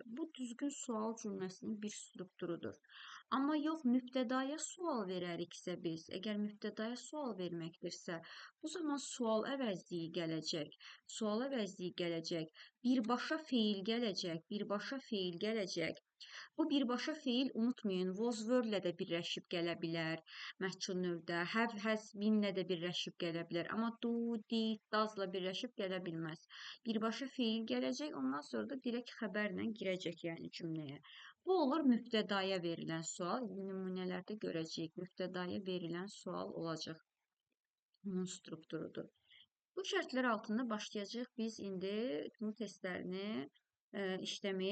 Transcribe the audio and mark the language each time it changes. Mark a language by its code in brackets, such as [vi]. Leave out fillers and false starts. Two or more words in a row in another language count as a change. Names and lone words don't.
[az] Bu düzgün sual cümləsinin bir strukturudur. Amma yox, mübtədaya sual verəriksə biz, əgər mübtədaya sual verməkdirsə, bu zaman sual əvəzliyi gələcək. Sual əvəzliyi gələcək. Birbaşa feil gələcək. Birbaşa feil gələcək. Bu birbaşa feil unutmayın, [en] was were- [az] lə də birləşib gələ bilər. Məhcul növdə [en] have, has been- [az] lə də birləşib gələ bilər. Amma [en] do, did, [az] does-la birləşib gələ bilməz. Birbaşa feil gələcək, ondan sonra da direkt xəbərlə girəcək yəni cümləyə. Bu olur mübtədaya verilən sual. Nümunələrdə görəcəyik. Mübtədaya verilən sual olacaq. Bunun strukturudur. Bu şərtlər altında başlayacağıq biz indi bunu testlərini işləməyə.